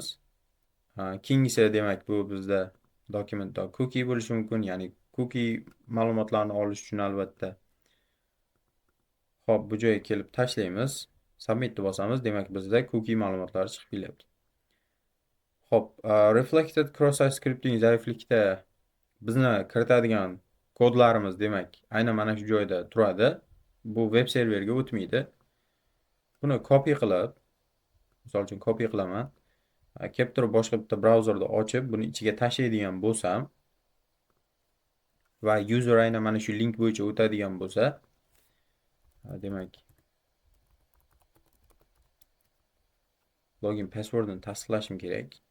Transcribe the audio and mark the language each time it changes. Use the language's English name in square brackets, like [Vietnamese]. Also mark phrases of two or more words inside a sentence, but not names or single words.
[Uzbek] Keyingisi demak bu bizda document.cookie bo'lishi mumkin, ya'ni cookie ma'lumotlarni olish uchun albatta. Xo'p, bu joyga kelib tashlaymiz. Submitni bosamiz. Demak bizda cookie ma'lumotlari chiqib kelyapti. Xo'p, [English] reflected cross-site scripting [Uzbek] zaiflikda bizni kiritadigan kodlarimiz demak aynan mana shu joyda turadi. Bu web serverga o'tmaydi. Buni copy qilib, misol uchun copy qilaman. Kelib turib boshqa bitta brauzerda ochib, buni ichiga tashlaydigan bo'lsam va user aynan mana shu link bo'yicha o'tadigan bo'lsa, demak login passwordini tasdiqlashim kerak.